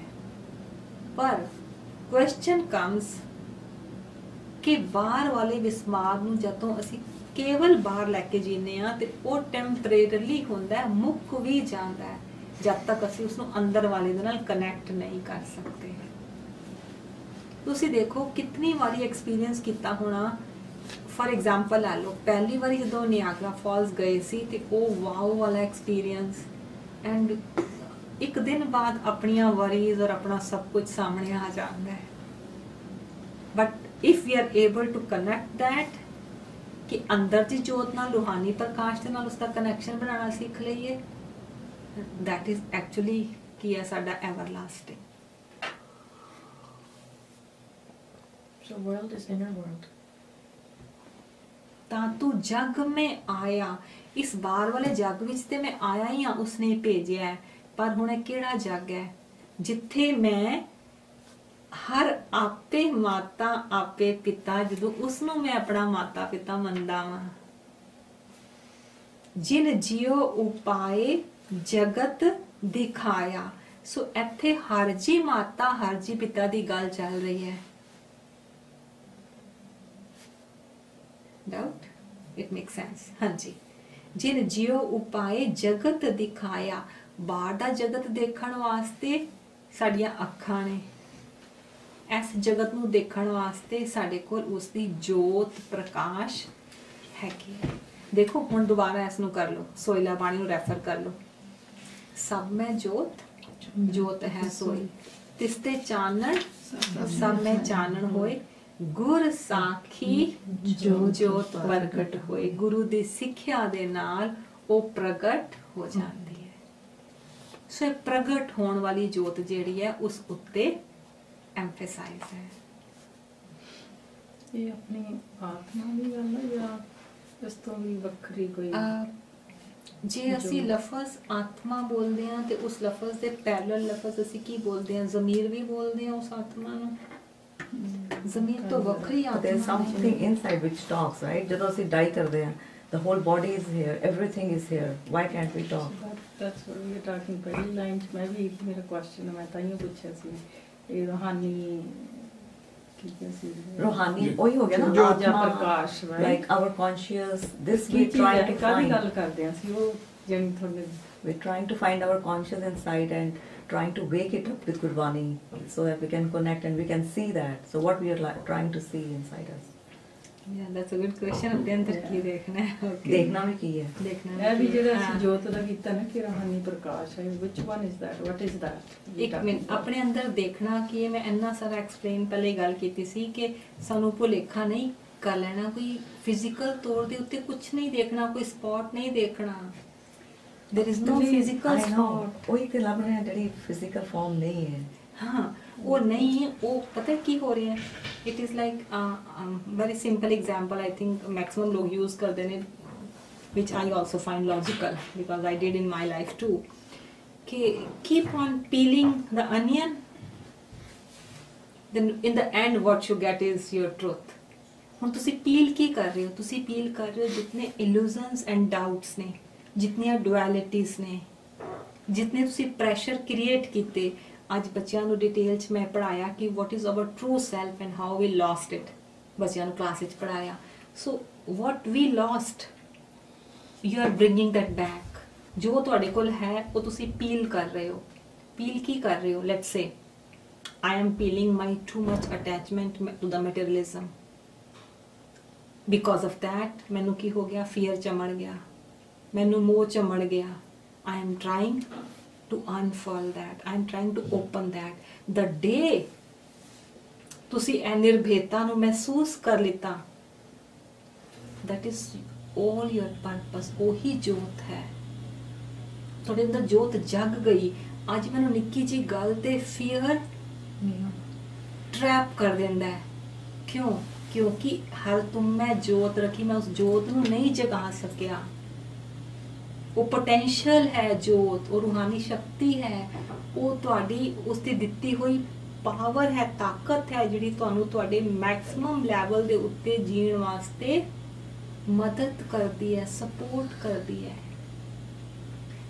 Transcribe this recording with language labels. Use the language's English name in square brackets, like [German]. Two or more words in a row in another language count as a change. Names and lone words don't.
[Punjabi] ਪਰ [English] question comes [Punjabi] ਕਿ ਬਾਹਰ ਵਾਲੇ ਵਿਸਮਾਦ ਨੂੰ ਜਦੋਂ ਅਸੀਂ ਕੇਵਲ ਬਾਹਰ ਲੈ ਕੇ ਜੀਨੇ ਆ ਤੇ ਉਹ ਟੈਂਪਰੇਰੀਲੀ ਹੁੰਦਾ ਹੈ, ਮੁੱਕ ਵੀ ਜਾਂਦਾ ਹੈ ਜਦ ਤੱਕ ਅਸੀਂ ਉਸ ਨੂੰ ਅੰਦਰ ਵਾਲੇ ਦੇ ਨਾਲ ਕਨੈਕਟ ਨਹੀਂ ਕਰ ਸਕਦੇ। ਤੁਸੀਂ ਦੇਖੋ ਕਿੰਨੀ ਵਾਰੀ ਐਕਸਪੀਰੀਅੰਸ ਕੀਤਾ ਹੋਣਾ। [English] for example [Punjabi] ਲਾ ਲੋ, ਪਹਿਲੀ ਬਾਰੀ ਜੋ ਨਿਆਗਰਾ ਫਾਲਸ ਗਏ ਸੀ ਤੇ ਓ ਵਾਓ ਵਾਲਾ [English] experience and [Punjabi] ਇੱਕ ਦਿਨ ਬਾਅਦ ਆਪਣੀਆਂ ਵਰੀਜ਼ ਔਰ ਆਪਣਾ ਸਭ ਕੁਝ ਸਾਹਮਣੇ ਆ ਜਾਤਾ ਹੈ। [English] but if we are able to connect that [Punjabi] ਕਿ ਅੰਦਰ ਦੀ ਜੋਤ ਨਾਲ ਰੂਹਾਨੀ ਪ੍ਰਕਾਸ਼ ਦੇ ਨਾਲ ਉਸਕਾ ਕਨੈਕਸ਼ਨ ਬਣਾਨਾ ਸਿੱਖ ਲਈਏ, [English] that is actually [Punjabi] ਕੀ ਹੈ ਸਾਡਾ ਐਵਰਲਾਸਟਿੰਗ। [English] So world is inner world. [Punjabi] ਤਾਂ ਤੂੰ ਜਗ ਮੈਂ ਆਇਆ, ਇਸ ਬਾਹਰ ਵਾਲੇ ਜਗ ਵਿੱਚ ਤੇ ਮੈਂ ਆਇਆ ਹੀ ਆ, ਉਸਨੇ ਭੇਜਿਆ ਹੈ। ਪਰ ਹੁਣ ਇਹ ਕਿਹੜਾ ਜਗ ਹੈ ਜਿੱਥੇ ਮੈਂ ਹਰ ਆਪੇ ਮਾਤਾ ਆਪੇ ਪਿਤਾ, ਜਦੋਂ ਉਸ ਨੂੰ ਮੈਂ ਆਪਣਾ ਮਾਤਾ ਪਿਤਾ ਮੰਨਦਾ ਵਾਂ। ਜਿਨ ਜਿਉ ਉਪਾਏ ਜਗਤ ਦਿਖਾਇਆ। ਸੋ ਇੱਥੇ ਹਰ ਜੀ ਮਾਤਾ ਹਰ ਜੀ ਪਿਤਾ ਦੀ ਗੱਲ ਚੱਲ ਰਹੀ ਹੈ। [English] doubt it make sense. [Punjabi] ਹਾਂ ਜੀ, ਜਿਨ ਜੀਓ ਉਪਾਏ ਜਗਤ ਦਿਖਾਇਆ। ਬਾਹਰ ਦਾ ਜਗਤ ਦੇਖਣ ਵਾਸਤੇ ਸਾਡੀਆਂ ਅੱਖਾਂ ਨੇ, ਇਸ ਜਗਤ ਨੂੰ ਦੇਖਣ ਵਾਸਤੇ ਸਾਡੇ ਕੋਲ ਉਸਦੀ ਜੋਤ ਪ੍ਰਕਾਸ਼ ਹੈਗੀ ਹੈ। ਦੇਖੋ ਹੁਣ ਦੋਬਾਰਾ ਇਸ ਨੂੰ ਕਰ ਲੋ, ਸੋਇਲਾ ਬਾਣੀ ਨੂੰ ਰੈਫਰ ਕਰ ਲੋ। ਸਭ ਮੇਂ ਜੋਤ, ਜੋਤ ਹੈ ਸੋਈ, ਤਿਸਤੇ ਚਾਨਣ ਸਭ ਮੇਂ ਚਾਨਣ ਹੋਏ। ਗੁਰ ਸਾਖੀ ਜੋਤ ਪ੍ਰਗਟ ਹੋਏ। गुरु ਦੀ ਸਿੱਖਿਆ ਦੇ ਨਾਲ ਉਹ ਪ੍ਰਗਟ ਹੋ ਜਾਂਦੀ ਹੈ। ਸੋ ਇਹ ਪ੍ਰਗਟ ਹੋਣ ਵਾਲੀ ਜੋਤ ਜਿਹੜੀ ਹੈ ਉਸ ਉੱਤੇ ਐਮਫਸਾਈਜ਼ ਹੈ। ਇਹ ਆਪਣੀ ਆਤਮਾ ਦੀ ਗੱਲ ਹੈ ਜਾਂ ਇਸ ਤੋਂ ਵੀ ਵੱਖਰੀ ਕੋਈ? ਜੇ ਅਸੀਂ ਲਫ਼ਜ਼ ਆਤਮਾ ਬੋਲਦੇ ਹਾਂ ਤੇ ਉਸ ਲਫ਼ਜ਼ ਦੇ ਪੈਰਲਲ ਲਫ਼ਜ਼ ਅਸੀਂ ਕੀ ਬੋਲਦੇ ਹਾਂ? ਜ਼ਮੀਰ ਵੀ ਬੋਲਦੇ ਹਾਂ ਉਸ ਆਤਮਾ ਨੂੰ। ਜ਼ਮੀਰ ਤੋਂ ਵੱਖਰੀ ਆਤਮਾ [English] There's something inside which talks, right? [Punjabi] ਜਦੋਂ ਅਸੀਂ die ਕਰਦੇ ਹਾਂ, [English] the whole body is here, everything is here. Why can't we talk? That's what we were talking [Punjabi] ਪਹਿਲੀ ਲਾਈਨ 'ਚ। ਮੈਂ ਵੀ ਮੇਰਾ ਕੁਐਸਚਨ ਮੈਂ ਤਾਂ ਹੀ ਪੁੱਛਿਆ ਸੀ ਇਹ ਰੂਹਾਨੀ ਕੀ ਸੀ? ਰੂਹਾਨੀ ਉਹੀ ਹੋ ਗਿਆ ਨਾ, ਜਾਂ ਆਤਮਾ, ਪ੍ਰਕਾਸ਼, [English] like our conscious, this [Punjabi] ਕੀ [English] we [Punjabi] ਚੀਜ਼ [English] try [Punjabi] ਹੈ? [English] to [Punjabi] ਕਾਹਦੀ ਗੱਲ [English] find. [Punjabi] ਕਰਦੇ ਹਾਂ ਅਸੀਂ? ਉਹ ਜਿਹੜੀ ਤੁਹਾਡੇ [English] We're trying to find our conscious inside and trying to wake it up with Gurbani so that we can connect and we can see that. So what we are trying to see inside us. Yeah, that's a good question. [Punjabi] ਅਪਨੇ ਅੰਦਰ ਕੀ ਦੇਖਣਾ ਹੈ? [English] Okay. [Punjabi] ਦੇਖਣਾ ਵੀ ਕੀ ਹੈ? देखना ਇਹ ਵੀ ਜਿਹੜਾ हाँ। ਅਸੀਂ ਜੋਤ ਦਾ ਕੀਤਾ ਨਾ ਕਿ ਰੂਹਾਨੀ ਪ੍ਰਕਾਸ਼ ਹੈ, [English] which one is that? What is that? [Punjabi] ਇੱਕ ਮਿੰਟ, ਆਪਣੇ ਅੰਦਰ ਦੇਖਣਾ ਕੀ ਹੈ? ਮੈਂ ਇੰਨਾ ਸਾਰਾ ਐਕਸਪਲੇਨ ਪਹਿਲੇ ਗੱਲ ਕੀਤੀ ਸੀ ਕਿ ਸਾਨੂੰ ਭੁਲੇਖਾ ਨਹੀਂ ਕਰ ਲੈਣਾ, ਕੋਈ ਫਿਜ਼ੀਕਲ ਤੌਰ ਦੇ ਉੱਤੇ ਕੁਝ ਨਹੀਂ ਦੇਖਣਾ, ਕੋਈ ਸਪੌਟ ਨਹੀਂ ਦੇਖਣਾ। [English] there is no physical I know. स्पॉट। [Punjabi] ਉਹੀ ਤੇ ਲੱਭ ਰਹੇ ਹਾਂ ਜਿਹੜੀ ਫਿਜ਼ੀਕਲ ਫਾਰਮ ਨਹੀਂ ਹੈ। हाँ, ਵੋ ਨਹੀਂ ਹੈ। ਵੋ ਪਤਾ ਹੈ ਕੀ ਹੋ ਰਹੀ ਹੈ? [English] it is like very simple example I think maximum [Hindi] लोग यूज़ करते हैं, [English] which I also find logical because I did in my life too, ki keep on peeling the onion, then in the end what you get is your truth। [Punjabi] ਹੁਣ ਤੁਸੀਂ ਪੀਲ ਕੀ ਕਰ ਰਹੇ ਹੋ? ਤੁਸੀਂ ਪੀਲ ਕਰ ਰਹੇ ਹੋ ਜਿਤਨੇ [English] illusions and doubts [Punjabi] ਨੇ, ਜਿਤਨੀਆਂ dualities ਨੇ, ਜਿਤਨੇ ਤੁਸੀਂ ਪ੍ਰੈਸ਼ਰ ਕ੍ਰੀਏਟ ਕੀਤੇ। ਅੱਜ ਬੱਚਿਆਂ ਨੂੰ ਡਿਟੇਲ 'ਚ ਮੈਂ ਪੜਾਇਆ ਕਿ [English] what is our true self and how we lost it. [Punjabi] ਬੱਚਿਆਂ ਨੂੰ ਕਲਾਸ ਵਿੱਚ ਪੜਾਇਆ। [English] So what we lost you are bringing that back. [Punjabi] ਜੋ ਤੁਹਾਡੇ ਕੋਲ ਹੈ ਉਹ ਤੁਸੀਂ ਪੀਲ ਕਰ ਰਹੇ ਹੋ। ਪੀਲ ਕੀ ਕਰ ਰਹੇ ਹੋ? [English] Let's say I am peeling my too much attachment to the materialism. because of that [Punjabi] ਮੈਨੂੰ ਕੀ ਹੋ ਗਿਆ? ਫੀਅਰ ਚਮੜ ਗਿਆ, ਮੈਨੂੰ ਮੋਹ ਚਮੜ ਗਿਆ। [English] I am trying to unfurl that. I am trying to open that. The day [Punjabi] ਤੁਸੀਂ ਇਹ ਨਿਰਭੇਤਾ ਨੂੰ ਮਹਿਸੂਸ ਕਰ ਲਿੱਤਾ, [English] that is all your purpose। [Punjabi] ਉਹੀ ਜੋਤ ਹੈ ਤੁਹਾਡੇ ਅੰਦਰ, ਜੋਤ ਜਗ ਗਈ। ਅੱਜ ਮੈਨੂੰ ਨਿੱਕੀ ਜੀ ਗੱਲ ਤੇ ਫੀਅਰ ਟਰੈਪ ਕਰ ਦਿੰਦਾ ਹੈ। ਕਿਉਂ? ਕਿਉਂਕਿ ਹਰ ਤੁਮ ਮੈਂ ਜੋਤ ਰੱਖੀ, ਮੈਂ ਉਸ ਜੋਤ ਨੂੰ ਨਹੀਂ ਜਗਾ ਸਕਿਆ। ਉਹ ਪੋਟੈਂਸ਼ੀਅਲ ਹੈ ਜੋਤ, ਉਹ ਰੂਹਾਨੀ ਸ਼ਕਤੀ ਹੈ, ਉਹ ਤੁਹਾਡੀ ਉਸ ਦੀ ਦਿੱਤੀ ਹੋਈ ਪਾਵਰ ਹੈ, ਤਾਕਤ ਹੈ ਜਿਹੜੀ ਤੁਹਾਨੂੰ ਤੁਹਾਡੇ ਮੈਕਸਿਮਮ ਲੈਵਲ ਦੇ ਉੱਤੇ ਜੀਣ ਵਾਸਤੇ ਮਦਦ ਕਰਦੀ ਹੈ, ਸਪੋਰਟ ਕਰਦੀ ਹੈ।